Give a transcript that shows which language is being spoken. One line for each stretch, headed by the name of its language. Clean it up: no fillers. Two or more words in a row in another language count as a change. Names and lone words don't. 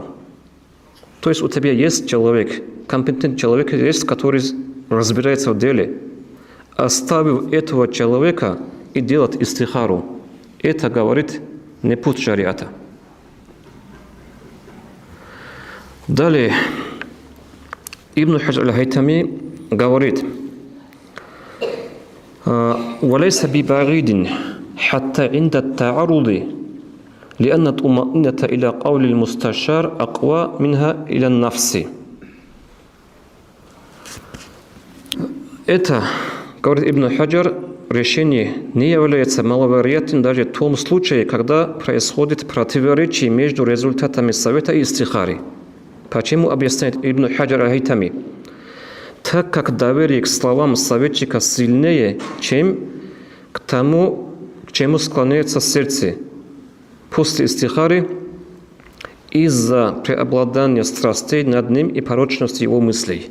Russian: То есть у тебя есть человек, компетентный человек есть, который разбирается в деле. Оставив этого человека и делать истихару, это говорит не путь шариата. Далее Ибн Хаджар аль-Хайтами говорит,
Arabic: «وليس ببعيد حتى عند التعارض, لأن الطمأنينة إلى قول المستشار أقوى منها إلى النفس».
Russian: Это, говорит Ибн Хаджар, решение не является маловероятным даже в том случае, когда происходит противоречие между результатами совета и истихари. Почему, объясняет Ибн Хаджар аль-Хайтами? Так как доверие к словам советчика сильнее, чем к тому, к чему склоняется сердце после истихари, из-за преобладания страстей над ним и порочности его мыслей.